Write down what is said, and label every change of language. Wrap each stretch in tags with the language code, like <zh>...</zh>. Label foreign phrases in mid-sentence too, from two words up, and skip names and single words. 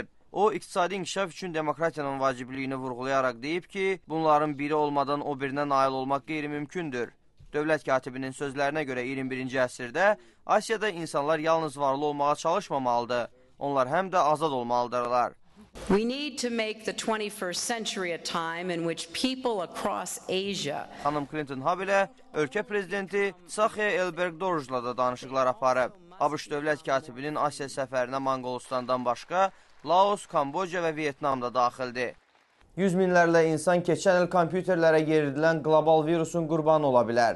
<az>O, iqtisadi inkişaf üçün demokratiyanın vacibliyini vurğulayaraq deyib ki, bunların biri olmadan o birinə nail olmaq qeyri-mümkündür. Dövlət katibinin sözlərinə görə 21-ci əsrdə Asiyada insanlar yalnız varlı olmağa çalışmamalıdır. Onlar həm də azad olmalıdırlar.</az> <en>We need to make the 21st century a time in which people across Asia.</en> <az>Xanım Clinton habelə ölkə prezidenti Saxya Elberg-Dorjla da danışıqlar aparıb. ABŞ dövlət katibinin Asiya səfərinə Manqolistandan başqa Laos, Kamboca və Vietnam da daxildir. 100 minlərlə insan keçən il kompüterlərə yeridilən qlobal virusun qurbanı ola bilər.</az>